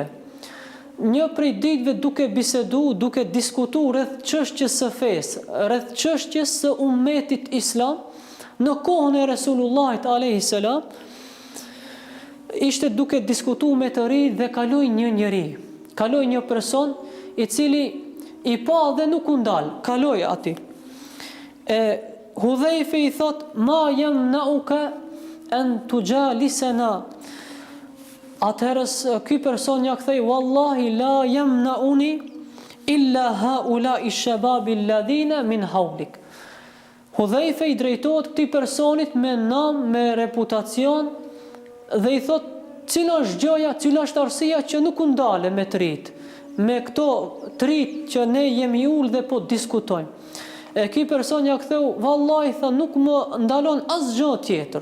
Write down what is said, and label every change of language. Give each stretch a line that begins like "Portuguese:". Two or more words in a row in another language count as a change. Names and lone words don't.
Albanian: Një prej ditëve duke bisedu, duke diskutu rreth çështjes së fesë, rreth çështjes së ummetit islam, në kohën e Resulullahit
Arabic: عليه السلام,
Albanian: ishte duke diskutu me të ri dhe kaloi një person i cili i pa dhe nuk u ndal, kaloi aty. Hudhaife i thot:
Arabic: ما يمنعك أن تجالسنا.
Albanian: Atëherës ky person ja kthei:
Arabic: والله لا يمنعني إلا هؤلاء الشباب الذين من حولك.
Albanian: Hudhaife i drejtohet këtij personit me nam, me reputacion dhe i thot: cila është gjëja, cila është arsyeja që nuk u ndale me të rit, me këto të rit që ne jemi ul dhe po diskutojmë. Ky person ja ktheu: vallahi, tha, nuk më ndalon asgjë tjetër.